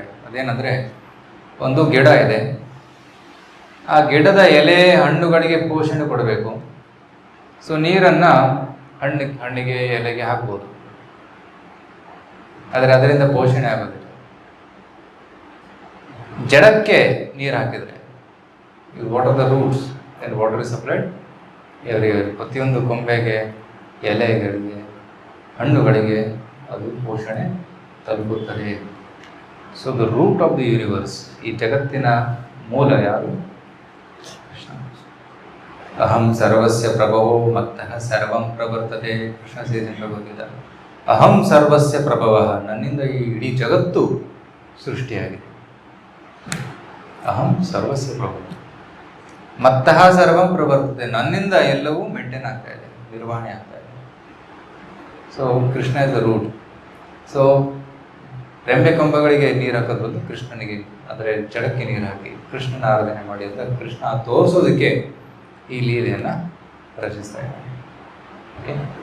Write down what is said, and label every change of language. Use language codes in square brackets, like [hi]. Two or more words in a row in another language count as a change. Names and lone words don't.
[kn] ಅದೇನೆಂದರೆ, ಒಂದು ಗಿಡ ಇದೆ, ಆ ಗಿಡದ ಎಲೆ ಹಣ್ಣುಗಳಿಗೆ ಪೋಷಣೆ ಕೊಡಬೇಕು. ಸೊ ನೀರನ್ನು ಹಣ್ಣಿಗೆ ಎಲೆಗೆ ಹಾಕ್ಬೋದು, ಆದರೆ ಅದರಿಂದ ಪೋಷಣೆ ಆಗೋದಿಲ್ಲ. ಜಡಕ್ಕೆ ನೀರು ಹಾಕಿದರೆ, [en] What are the roots and water is supplied every year. [kn] ಪ್ರತಿಯೊಂದು ಕೊಂಬೆಗೆ, ಎಲೆಗಳಿಗೆ, ಹಣ್ಣುಗಳಿಗೆ ಅದು ಪೋಷಣೆ ತಲುಪುತ್ತದೆ. [en] So the root of the universe, [kn] ಈ ಜಗತ್ತಿನ ಮೂಲ ಯಾರು? ಕೃಷ್ಣ. [sa] ಅಹಂ ಸರ್ವಸ್ಯ ಪ್ರಭವೋ ಮತ್ತಃ ಸರ್ವಂ ಪ್ರವರ್ತತೆ. [kn] ಕೃಷ್ಣ ಸೇರಿದ ಭಗವದ್ಗೀತೆ, [sa] ಅಹಂ ಸರ್ವಸ್ಯ ಪ್ರಭವ, [kn] ನನ್ನಿಂದ ಈ ಇಡೀ ಜಗತ್ತು ಸೃಷ್ಟಿಯಾಗಿದೆ. [sa] ಅಹಂ ಸರ್ವಸ್ಯ ಪ್ರಭವ ಮತ್ತಃ ಸರ್ವಂ ಪ್ರವರ್ತತೆ, [kn] ನನ್ನಿಂದ ಎಲ್ಲವೂ ಮೇಂಟೈನ್ ಆಗ್ತಾ ಇದೆ, ನಿರ್ವಹಣೆ ಆಗ್ತಾ ಇದೆ. [en] So Krishna is the root. [kn] ಸೊ ರೆಂಬೆ ಕಂಬಗಳಿಗೆ ನೀರು ಹಾಕೋದು ಬಂದು ಕೃಷ್ಣನಿಗೆ, ಅಂದರೆ ಜಡಕ್ಕೆ ನೀರು ಹಾಕಿ ಕೃಷ್ಣನ ಆರಾಧನೆ ಮಾಡಿ ಅಂತ ಕೃಷ್ಣ ತೋರಿಸೋದಕ್ಕೆ ಈ ಲೀಲೆಯನ್ನು ರಚಿಸ್ತಾ ಇದ್ದಾನೆ.